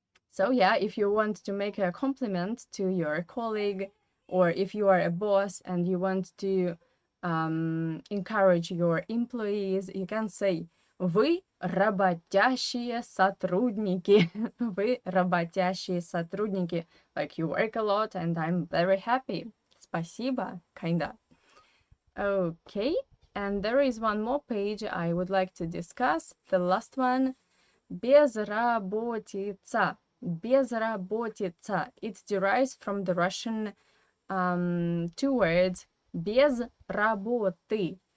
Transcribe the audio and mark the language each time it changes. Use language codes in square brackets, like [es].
[en] So yeah, if you want to make a compliment to your colleague, or if you are a boss and you want to encourage your employees, you can say [ru] «Вы работящие сотрудники». Вы работящие сотрудники. [en] Like you work a lot and I'm very happy. [ru] Спасибо, [en] kinda. Okay, and there is one more page I would like to discuss. The last one, безработица. [ru] Безработица. [en] It derives from the Russian two words, [ru] без работы.